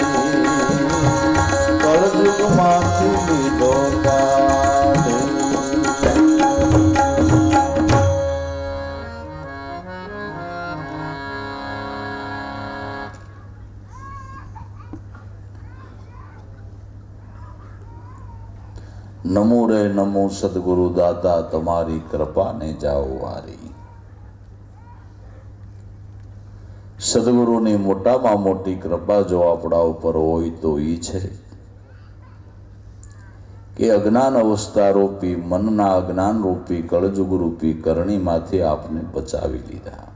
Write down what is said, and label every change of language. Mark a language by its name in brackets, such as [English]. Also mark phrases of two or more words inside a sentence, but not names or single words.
[Hindi] कलजुग माथी दो काढ़ी नमो रे नमो सदगुरु दाता तुम्हारी कृपा ने जाओ वारी [Gujarati] સદગુરુની મોટામાં મોટી કૃપા જો આપણા ઉપર હોય તો એ છે કે અજ્ઞાન અવસ્થા રૂપી મનના અજ્ઞાન રૂપી કળજુગ રૂપી કરણીમાંથી આપને બચાવી લીધા.